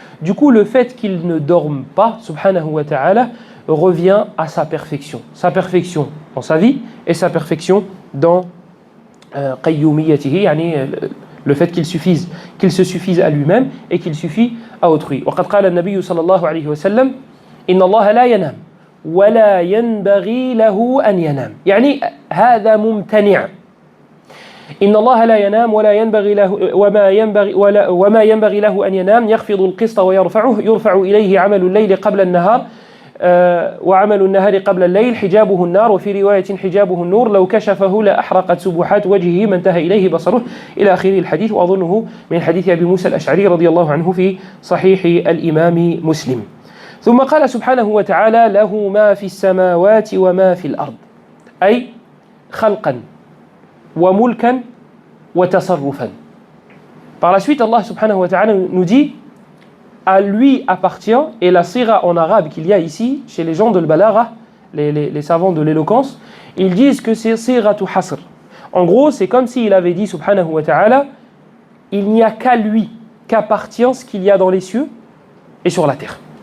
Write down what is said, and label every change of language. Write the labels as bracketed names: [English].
[French] Du coup, le fait qu'il ne dorme pas, subhanahu wa ta'ala, revient à sa perfection. Sa perfection dans sa vie et sa perfection dans qayyumiyatihi, le fait qu'il se suffise à lui-même et qu'il suffit à autrui. [Arabic] وقد قال النبي صلى الله عليه وسلم إن الله لا ينام ولا ينبغي له أن ينام. يعني هذا ممتنع. إن الله لا ينام ولا ينبغي له وما ينبغي له أن ينام يخفض القسط ويرفعه يرفع إليه عمل الليل قبل النهار وعمل النهار قبل الليل حجابه النار وفي رواية حجابه النور لو كشفه لأحرقت سبحات وجهه ما انتهى إليه بصره إلى آخر الحديث وأظنه من حديث أبي موسى الأشعري رضي الله عنه في صحيح الإمام مسلم. ثم قال سبحانه وتعالى له ما في السماوات وما في الأرض أي خلقا وملكا وتصرفا. [French] Par la suite, Allah subhanahu wa ta'ala nous dit à lui appartient, et la sira en arabe qu'il y a ici, chez les gens de l'balagha, les savants de l'éloquence, Ils disent que c'est sighatu hasr. En gros, c'est comme s'il avait dit, subhanahu wa ta'ala, il n'y a qu'à lui qu'appartient ce qu'il y a dans les cieux et sur la terre.